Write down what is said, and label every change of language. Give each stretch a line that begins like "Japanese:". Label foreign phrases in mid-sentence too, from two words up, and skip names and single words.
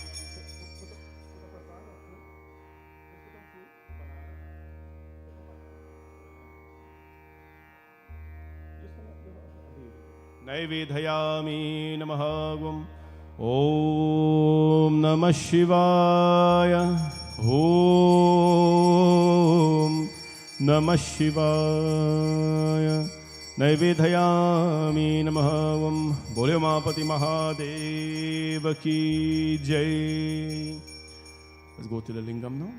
Sanskrit: नैवेदयामि नमः। ॐ नमः शिवाय। ॐ नमः शिवाय। नैवेदयामि नमः।
Hindi: बोले उमापति महादेव की जय।
English: Let's go to the lingam now.